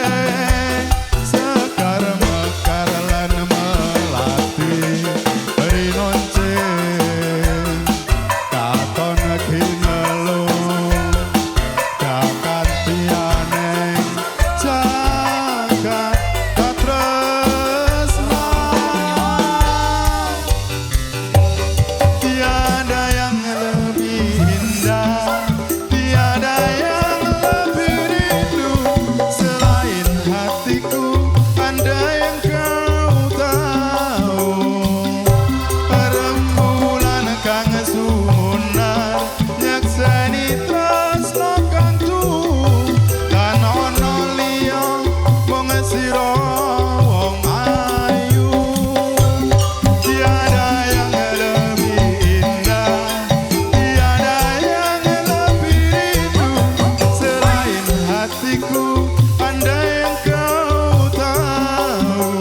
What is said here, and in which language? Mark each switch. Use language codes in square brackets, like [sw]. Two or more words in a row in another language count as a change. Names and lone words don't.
[jv] sekar mekar lan melati rinonce katon kinelung dakantianeng jagat [id] katresnan tiada yang lebih indah tiada yang lebih rindu selain hatiku andai yang kau tahu [jv] rembulan kang sumunar nyakseni tresno kang tuh kan ono liya wong sira wong ayu [id] tiada yang lebih indah tiada yang lebih rindu selain hatiku andai yang kau tahu